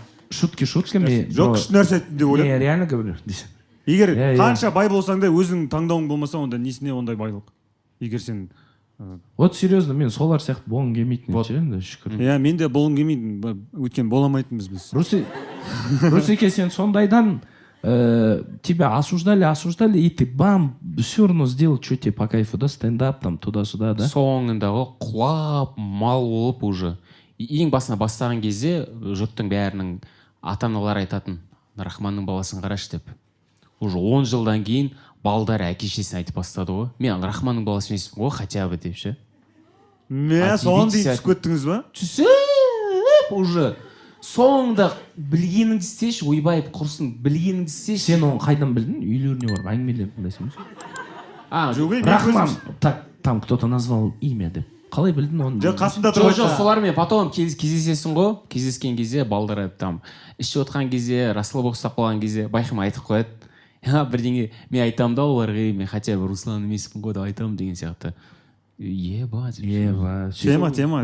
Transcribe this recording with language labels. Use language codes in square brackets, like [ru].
[ru] Шутки. [kk] Жоқ, күшті нәрсе айттым деп ойлаймын. [ru] Не, реально говорю. [kk] Егер қанша бай болсаң да өзің таңдауың болмаса, онда несіне ондай байлық? Егер сен [ru] Вот серьезно, [kk] мен солар сияқты болғым келмейтін ше, енді шүкір. иә мен де болғым келмейді, өйткені бола алмайтынбыз біз. [ru] Русеке, [kk] сен сондайдан [ru] тебя осуждали, и ты бам, все равно сделал, что тебе по кайфу, да, стендап там туда-сюда, да? [kk] Соңында ғой құлап мал болып уже. Ең басына бастаған кезде жұрттың бәрінің ата-аналары айтатын, Рахманның баласын қарашы деп. Уже 10 жылдан кейін балдары әке-шесін айтып бастады ғой. Мен Рахманның баласы емеспін ғой, хотя бы деп ше. Соған дейін түсіп кеттіңіз ба? Түсіп уже. Соңында білгеніңді істеші, ойбай құрсын, білгеніңді істеші. Сен оны қайдан білдің? Үйлеріне барып әңгімелеп білесің бе? [ru] Рахман, так, там кто-то назвал имя деп. [kk] Қалай білдің оны? Жоқ, қасында тұрып Жоқ, солармен потом кездесесің ғой. Кездескен кезде балдары там ішіп отқан кезде, расслаб ұстап қалған кезде байқамай айтып қояды. Бірдеңе мен айтамын да оларға, мен хотя бы Руслан емеспін ғой деп айтамын деген сияқты. [ru] Ебать. Тема.